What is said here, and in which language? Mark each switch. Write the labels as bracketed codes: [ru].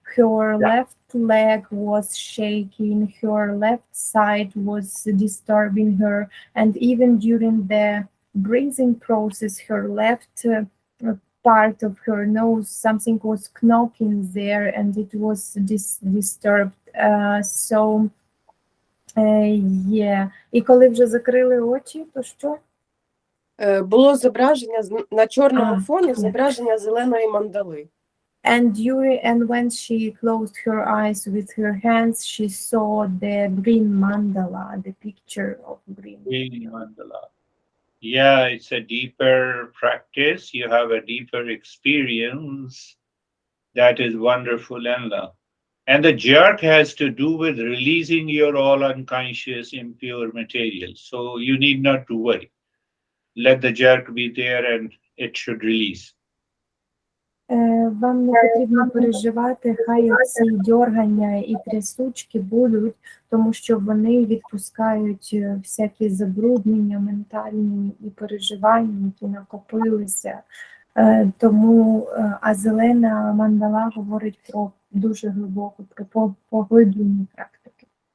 [en] Her left leg was shaking, her left side was disturbing her, and even during the breathing process, her left part of her nose, something was knocking there, and it was disturbed. Yeah. [uk] І коли вже закрили очі, то що? Було зображення на чорному фоні, зображення зеленої мандали. [en] And when she closed her eyes with her hands, she saw the green mandala, the picture of green mandala. Yeah, it's a deeper practice. You have a deeper experience. That is wonderful, Enla. And the jerk has to do with releasing your all unconscious impure material. So you need not to worry. Let the jerk be there and it should release. [uk] Вам не потрібно переживати, хай ці дьоргання і трясучки будуть, тому що вони відпускають всякі забруднення ментальні і переживання, які накопилися. Тому, а зелена мандала говорить про дуже глибоку, про поглиблені практики.